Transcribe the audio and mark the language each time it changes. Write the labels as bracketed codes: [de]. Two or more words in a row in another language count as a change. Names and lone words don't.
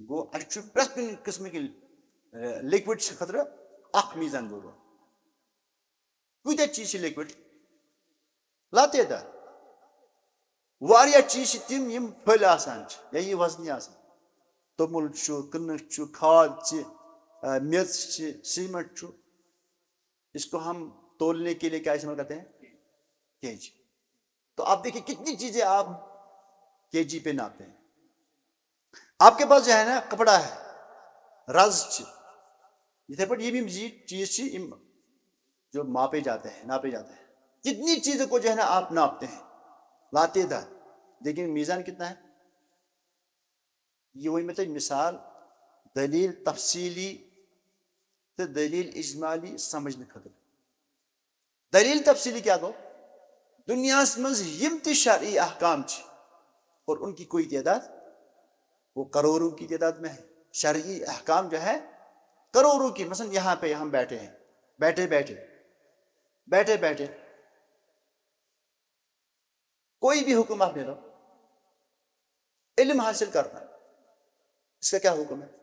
[ks] گوٚو اَسہِ چھُ پرٛٮ۪تھ کُنہِ قٕسمٕکۍ لِکوِڈ خٲطرٕ اکھ میٖزان ضروٗرت. کۭتیاہ چیٖز چھِ لِکوِڈ؟ لاتعداد. واریاہ چیٖز چھِ تِم یِم پھٔلۍ آسان چھِ یا یہِ وزنی آسان. توٚمُل چھُ، کٕنٕک چھُ، کھاد چھِ، میٚژ چھِ، سیٖمنٹ چھُ. [ur] اس کو ہم تولنے کے لیے کیا استعمال کرتے ہیں؟ کے جی. تو آپ دیکھیے کتنی چیزیں آپ کے جی پہ ناپتے ہیں. آپ کے پاس جو ہے نا کپڑا ہے، [ks] رز چھ، یتھے پٲٹھۍ یِم چیز چھ یِم [ur] جو ماپے جاتے ہیں، ناپے جاتے ہیں. کتنی چیزوں کو جو ہے نا آپ ناپتے ہیں لاتعداد، لیکن میزان کتنا ہے؟ یہ وہی مطلب مثال دلیل تفصیلی تو دلیل اجمالی سمجھنے خاطر. دلیل تفصیلی کیا گو؟ [ks] دنیاس منٛز یِم تہِ شرعی احکام چھ [ur] اور ان کی کوئی تعداد وہ کروڑوں کی تعداد میں ہے. شرعی احکام جو ہے کروڑوں کی. مثلا یہاں پہ ہم بیٹھے ہیں، بیٹھے بیٹھے کوئی بھی حکم آپ لے لو، علم حاصل کرنا اس کا کیا حکم ہے؟